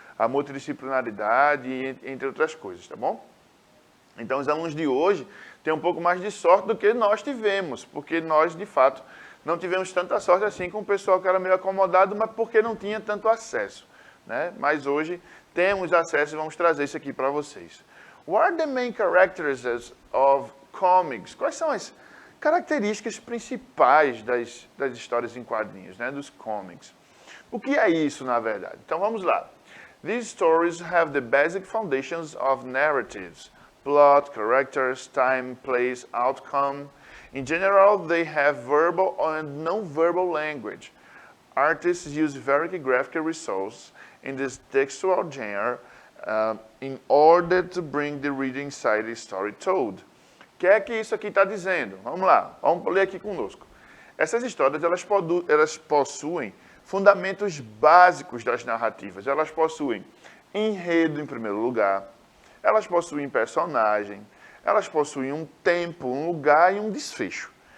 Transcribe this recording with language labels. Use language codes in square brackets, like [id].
[pt] A multidisciplinaridade, entre outras coisas, tá bom? Então, os alunos de hoje têm um pouco mais de sorte do que nós tivemos, porque nós, de fato, não tivemos tanta sorte assim com o pessoal que era meio acomodado, mas porque não tinha tanto acesso, né? Mas hoje temos acesso e vamos trazer isso aqui para vocês. [en] What are the main characteristics of comics? [pt] Quais são as características principais das histórias em quadrinhos, né? Dos comics. O que é isso, na verdade? Então, vamos lá. [en] These stories have the basic foundations of narratives. Plot, characters, time, place, outcome. In general, they have verbal and non-verbal language. Artists use very graphic resources in this textual genre in order to bring the reader inside the story told. [pt] O que é que isso aqui está dizendo? Vamos lá, vamos ler aqui conosco. Essas histórias, elas possuem fundamentos básicos das narrativas. Elas possuem enredo, em primeiro lugar. Elas possuem personagem, elas possuem um tempo, um lugar e um desfecho.